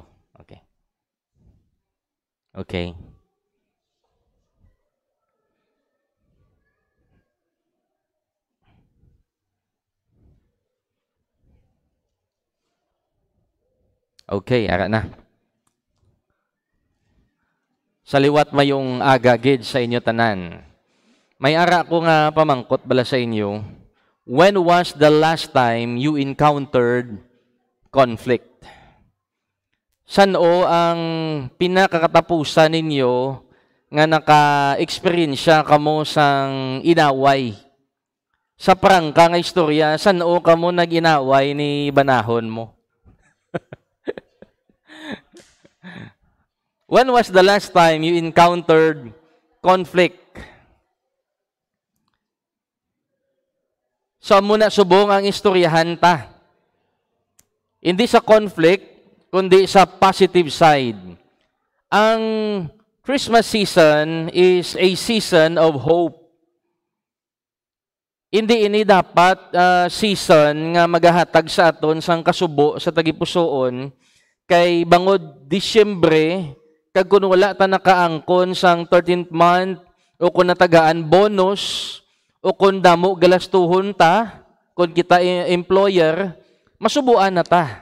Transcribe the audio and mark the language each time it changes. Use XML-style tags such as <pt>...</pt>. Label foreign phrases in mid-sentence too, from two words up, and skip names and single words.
<hil>Okay. Okay. Okay, ara na. Sa liwat mayong agagid sa inyo tanan. May ara ko nga pamangkot bala sa inyo.</hil> <en>When was the last time you encountered conflict?</en> <hil>Saan-o ang pinakakatapusan ninyo nga naka-experiensya kamo sang inaway? Sa prangka nga istorya, saan-o kamo nag-inaway ni banahon mo?</hil> <en>When was the last time you encountered conflict?</en> <hil>So muna subong ang istoryahan ta. Hindi sa conflict, kundi sa</hil> <en>positive side. Ang Christmas season is a season of hope.</en> <hil>Hindi ini dapat season nga magahatag sa aton sang kasubo sa tagipusoon kay bangod Disyembre kag kun wala ta nakaangkon sang 13th month o kun natagaan bonus o kun damo galastuhon ta kun kita employer masubuan na ta.</hil>